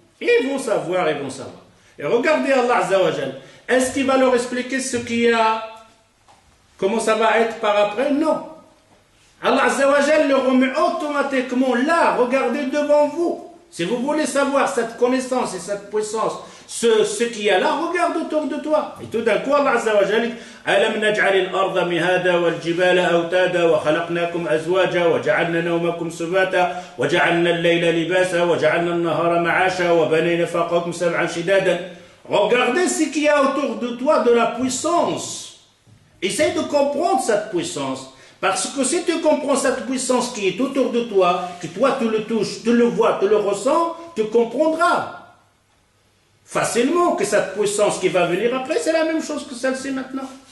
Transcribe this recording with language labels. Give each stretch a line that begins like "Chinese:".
French: Ils vont savoir, ils vont savoir. Et regardez Allah Azza wa Jal, est-ce qu'il va leur expliquer ce qu'il y a, comment ça va être par après? Non. Allah Azza wa Jal le remet automatiquement là, regardez devant vous. Si vous voulez savoir cette connaissance et cette puissance, ce qu'il y a là, regarde autour de toi. Et tout d'un coup, Allah Azza wa Jalla dit
Arabic: أَلَمْ نَجْعَلِ الْأَرْضَ مِهَادًا وَالْجِبَالَ أَوْتَادًا وَخَلَقْنَاكُمْ أَزْوَاجًا وَجَعَلْنَا نَوْمَكُمْ سُبَاتًا وَجَعَلْنَا اللَّيْلَ لِبَاسًا وَجَعَلْنَا النَّهَارَ مَعَاشًا وَبَنَيْنَا فَوْقَكُمْ سَبْعًا شِدَادًا.
French: Regardez ce qu'il y a autour de toi de la puissance. Essaye de comprendre cette puissance. Parce que si tu comprends cette puissance qui est autour de toi, que toi tu le touches, tu le vois, tu le ressens, tu comprendras facilement que cette puissance qui va venir après, c'est la même chose que celle-ci maintenant.